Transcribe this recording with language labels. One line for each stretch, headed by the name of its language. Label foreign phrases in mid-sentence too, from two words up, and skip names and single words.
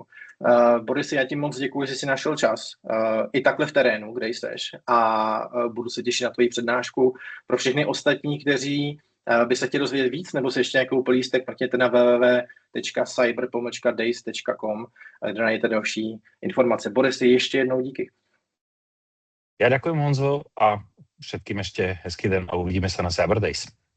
Czech: Boris, já ti moc děkuji, že jsi našel čas i takhle v terénu, kde jsteš, a budu se těšit na tvoji přednášku. Pro všechny ostatní, kteří by se chtěli dozvědět víc, nebo se ještě nějakou lístek, mrkněte na www.cyber-days.com, kde najdete další informace. Boris, ještě jednou díky.
Slovak: Ja ďakujem, Honzo, a všetkým ešte
Czech: hezký den
Slovak: a uvidíme sa na Cyber Days.